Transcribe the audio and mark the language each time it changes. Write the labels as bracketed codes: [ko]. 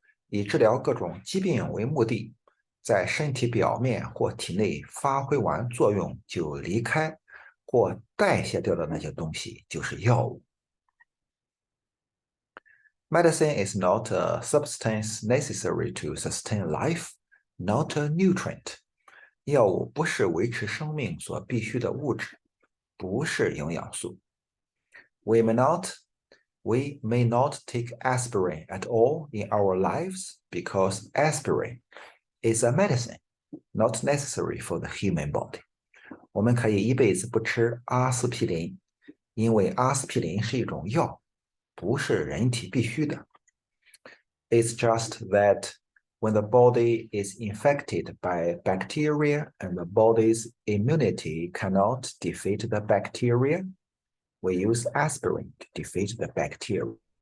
[zh] 以治疗各种疾病为目的，在身体表面或体内发挥完作用就离开或代谢掉的那些东西就是药物。 [en] Medicine is not a substance necessary to sustain life, not a nutrient. [zh] 药物不是维持生命所必需的物质，不是营养素。 [en] We may not take aspirin at all in our lives because aspirin is a medicine, not necessary for the human body. [zh] 我们可以一辈子不吃阿司匹林，因为阿司匹林是一种药，不是人体必须的。 [en] It's just that when the body is infected by bacteria and the body's immunity cannot defeat the bacteria, we use aspirin to defeat the bacteria.